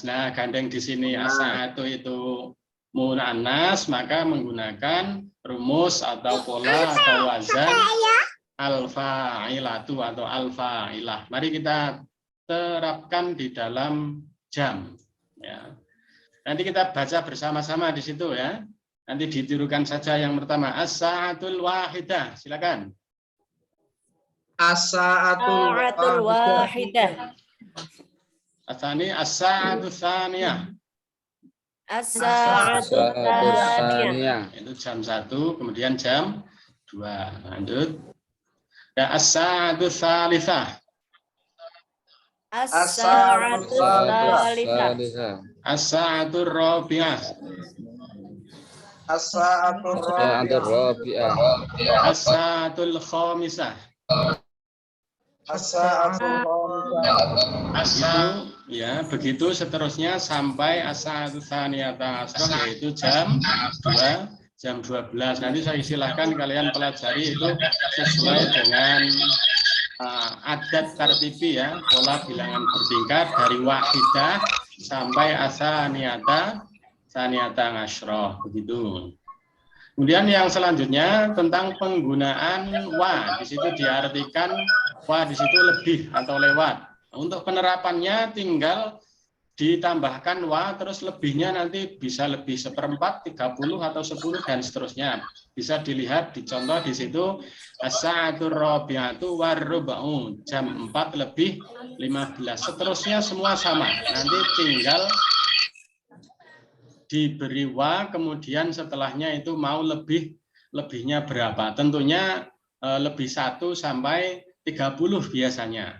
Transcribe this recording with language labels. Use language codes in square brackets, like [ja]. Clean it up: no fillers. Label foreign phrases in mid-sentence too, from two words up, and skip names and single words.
[id] Nah, gandeng di sini as-sa'atu itu muannas, maka menggunakan rumus atau pola atau wazan al-fa'ilatu atau al-fa'ilah. Mari kita terapkan di dalam jam. Ya. Nanti kita baca bersama-sama di situ ya. Nanti ditirukan saja yang pertama. [ar] الساعة الواحدة. Silakan. الساعة الواحدة. Asani الساعة الثانية. الساعة الثانية. [id] Itu jam 1, kemudian jam 2. Lanjut. [ar] Dan الساعة الثالثة. الساعة الثالثة. الساعة الرابعة. As-sa'atul rabi'ah. الساعة الخامسة. As-sa'atul [id] Itu ya, begitu seterusnya sampai [ar] الساعة الثانية عشرة, [id] yaitu jam 2, jam 12. Nanti saya silahkan kalian pelajari itu sesuai dengan [ar] عدد ترتيبي [id] ya, pola bilangan bertingkat dari wahidah sampai [ar] الثانية عشرة, [id] begitu. Kemudian yang selanjutnya tentang penggunaan wa. Di situ diartikan wa di situ lebih atau lewat. Untuk penerapannya tinggal ditambahkan wa, terus lebihnya nanti bisa lebih 1/4, 30 atau 10 dan seterusnya. Bisa dilihat di contoh di situ [ar] الساعة الرابعة والربع, [id] jam 4 lebih 15. Seterusnya semua sama. Nanti tinggal diberi wa, kemudian setelahnya itu mau lebihnya berapa. Tentunya lebih 1 sampai 30 biasanya.